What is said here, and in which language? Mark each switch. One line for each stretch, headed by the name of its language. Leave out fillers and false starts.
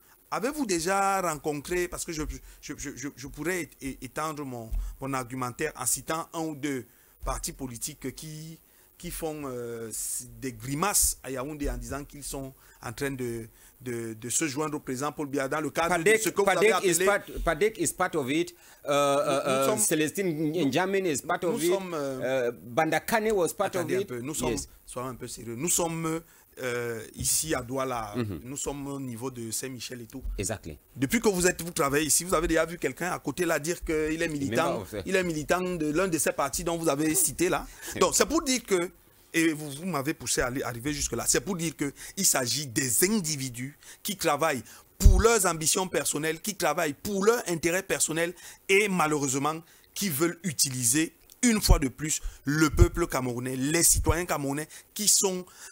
French: Avez-vous déjà rencontré, parce que je pourrais étendre mon argumentaire en citant un ou deux partis politiques qui font des grimaces à Yaoundé en disant qu'ils sont en train de se joindre au président Paul Biya dans le cadre de ce que vous avez appelé...
English: Padek is part of it. Celestine N'Djamene is part of it. Bandakane was part of it.
French: Nous sommes, soyons un peu sérieux, nous sommes ici à Douala, nous sommes au niveau de Saint-Michel et tout.
English: Exactly.
French: Depuis que vous travaillez ici, vous avez déjà vu quelqu'un à côté là dire qu'il est militant, de l'un de ces partis dont vous avez cité là. Donc c'est pour dire que, et vous m'avez poussé à arriver jusque là, c'est pour dire qu'il s'agit des individus qui travaillent pour leurs ambitions personnelles, qui travaillent pour leur intérêt personnel et malheureusement qui veulent utiliser une fois de plus le peuple camerounais, les citoyens camerounais qui sont